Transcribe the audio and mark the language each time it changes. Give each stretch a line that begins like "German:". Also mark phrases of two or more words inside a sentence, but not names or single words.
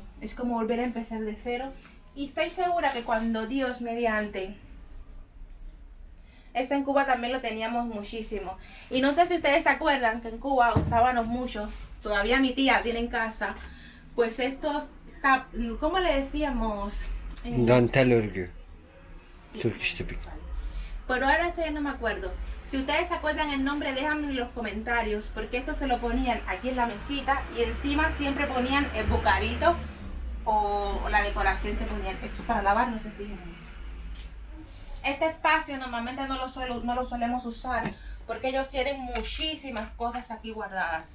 Spanish: Es como volver a empezar de cero. Y estoy segura que cuando Dios mediante... Esto en Cuba también lo teníamos muchísimo. Y no sé si ustedes se acuerdan que en Cuba usábamos mucho. Todavía mi tía tiene en casa. Pues estos... ¿Cómo le decíamos?
Turkish: Dantel örgü.
Spanish: Sí.
English: Turkish typic.
Spanish: Pero ahora ustedes no me acuerdo. Si ustedes se acuerdan el nombre, déjenme en los comentarios, porque esto se lo ponían aquí en la mesita y encima siempre ponían el bucarito o la decoración que ponían. Esto es para lavar, no se fijen en eso. Este espacio normalmente no lo solemos usar porque ellos tienen muchísimas cosas aquí guardadas.